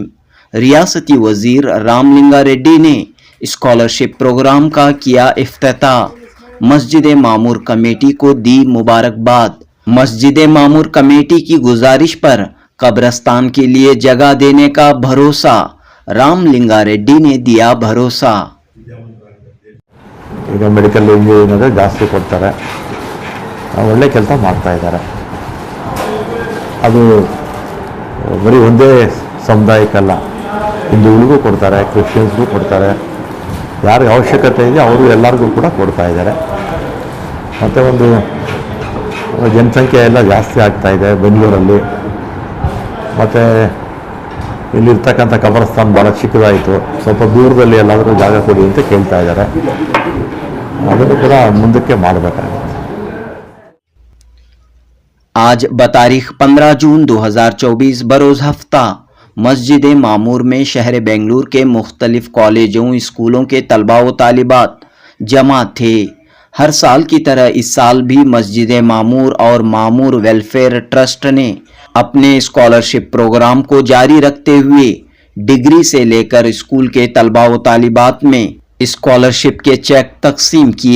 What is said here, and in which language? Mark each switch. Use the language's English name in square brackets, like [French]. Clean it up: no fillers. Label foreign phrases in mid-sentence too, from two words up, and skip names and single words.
[Urdu] ریاستی وزیر رام لنگا ریڈی نے [English] scholarship program [Urdu] کا کیا افتتاح. مسجد معمور کمیٹی کو دی مبارکباد. مسجد معمور کمیٹی کی گزارش پر قبرستان کے لیے جگہ دینے کا بھروسہ، رام لنگا ریڈی نے دیا بھروسہ. [Kannada] ಈಗ [English] medical engineering [Kannada] ಜಾಸ್ತಿ ಕೊಡ್ತಾರೆ, ಒಳ್ಳೆ ಕೆಲಸ ಮಾಡ್ತಾ ಇದ್ದಾರೆ. ಅದು ಬರೀ ಒಂದೇ ಸಮುದಾಯಕ್ಕಲ್ಲ, ಹಿಂದೂಗಳಿಗೂ ಕೊಡ್ತಾರೆ, ಕ್ರಿಶ್ಚಿಯನ್ಸ್ಗೂ ಕೊಡ್ತಾರೆ. ಯಾರಿಗೆ ಅವಶ್ಯಕತೆ ಇದೆ ಅವರು ಎಲ್ಲರಿಗೂ ಕೂಡ ಕೊಡ್ತಾ ಇದ್ದಾರೆ. ಮತ್ತು ಒಂದು ಜನಸಂಖ್ಯೆ ಎಲ್ಲ ಜಾಸ್ತಿ ಆಗ್ತಾ ಇದೆ ಬೆಂಗಳೂರಲ್ಲಿ. ಮತ್ತು ಇಲ್ಲಿರ್ತಕ್ಕಂಥ ಕಬ್ರಸ್ತಾನ್ ಭಾಳ ಚಿಕ್ಕದಾಯಿತು, ಸ್ವಲ್ಪ ದೂರದಲ್ಲಿ ಎಲ್ಲಾದರೂ ಜಾಗ ಕೊಡಿ ಅಂತ ಕೇಳ್ತಾ ಇದ್ದಾರೆ. ಅದನ್ನು ಕೂಡ ಮುಂದಕ್ಕೆ ಮಾಡಬೇಕಾಗುತ್ತೆ. [Urdu] آج بتاریخ 15 جون 2024 بروز ہفتہ مسجد معمور میں شہر بنگلورو کے مختلف کالجوں اسکولوں کے طلبہ و طالبات جمع تھے. ہر سال کی طرح اس سال بھی مسجد معمور اور معمور ویلفیئر ٹرسٹ نے اپنے [English] scholarship program [Urdu] کو جاری رکھتے ہوئے ڈگری سے لے کر اسکول کے طلبہ و طالبات میں اسکالرشپ کے چیک تقسیم کیے.